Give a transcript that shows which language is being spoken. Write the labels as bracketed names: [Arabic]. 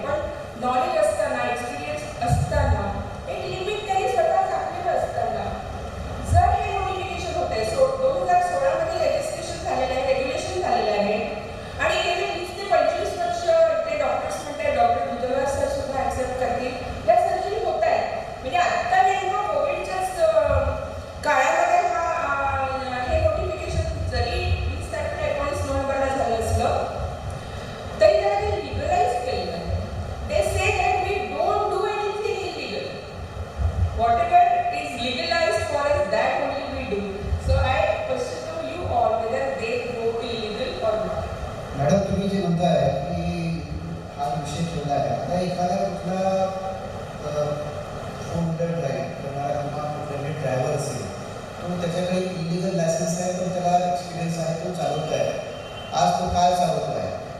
[Marathi] पण नॉलेज असताना, एक्सपिरियन्स असताना, एक लिमिट त्यांनी स्वतः टाकलेलं असताना जर हे नोटिफिकेशन होत आहे, 2016मध्ये लेजिस्लेशन झालेलं आहे, रेग्युलेशन झालेलं आहे आणि गेले 20 ते 25 वर्ष ते डॉक्टर्स म्हणतात, डॉक्टर दुधवार सर सुद्धा ॲक्सेप्ट करतील, या सर्जरी होत आहेत. म्हणजे आत्ता नेमकं कोविडच्याच काळामध्ये हे नोटिफिकेशन जरी 20 तारखेला 19 नोव्हेंबरला झालं असलं तरी त्याला ते लिगलाइज केलेलं आहे. [English] ते say that we don't do anything illegal. Whatever is legalised for us that only we do. So I question to you all whether they go illegal or not. [Marathi] Madam तुम्ही जे म्हणताय की हा विषय ठेवला आहे, आता एखादा कुठला 4 व्हीलर ड्राईव्ह करणारा किंवा कुठला ड्रायव्हर असेल, तो त्याच्याकडे इलिगल लायसन्स आहे, तो त्याला एक्सपिरियन्स आहे, तो चालवतो आहे, आज तो कार चालवतो आहे.